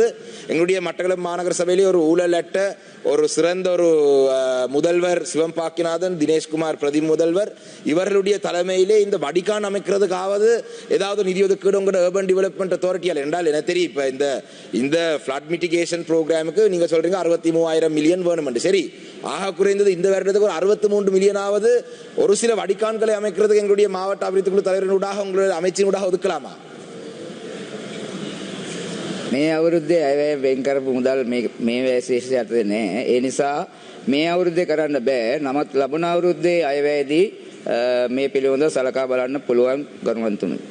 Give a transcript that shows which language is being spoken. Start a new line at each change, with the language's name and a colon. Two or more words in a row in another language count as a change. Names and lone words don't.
Tamil: எங்களுடைய மட்டக்களப்பு மாநகர சபையிலே ஒரு ஊழலற்ற ஒரு சிறந்த ஒரு முதல்வர் சிவம்பாக்கிநாதன், தினேஷ்குமார் பிரதி முதல்வர், இவர்களுடைய தலைமையிலே இந்த வடிகான் அமைக்கிறதுக்காவது ஏதாவது நிதி ஒதுக்கீடு உங்களோட
English: urban development authority
Tamil: என்றால் எனக்கு தெரியும். இப்போ இந்த
English: flood mitigation program
Tamil: நீங்கள் சொல்றீங்க 63,000 மில்லியன் வேணும் என்று. சரி, ஆக குறைந்தது இந்த வருடத்துக்கு ஒரு 63 மில்லியனாவது ஒரு சில வடிகான்களை அமைக்கிறதுக்கு எங்களுடைய மாவட்ட அபிவிருத்தி குழு தலைவரினூடாக உங்களுடைய அமைச்சினூடாக ஒதுக்கலாமா?
Sinhala: මේ අවුරුද්දේ අයවැය වෙන් කරපු මුදල් මේ වැය යටතේ නැහැ. ඒ නිසා මේ අවුරුද්දේ කරන්න බෑ. නමුත් ලබන අවුරුද්දේ අයවැයේදී මේ පිළිබඳව සලකා බලන්න පුළුවන් ගරුවන්තුනි.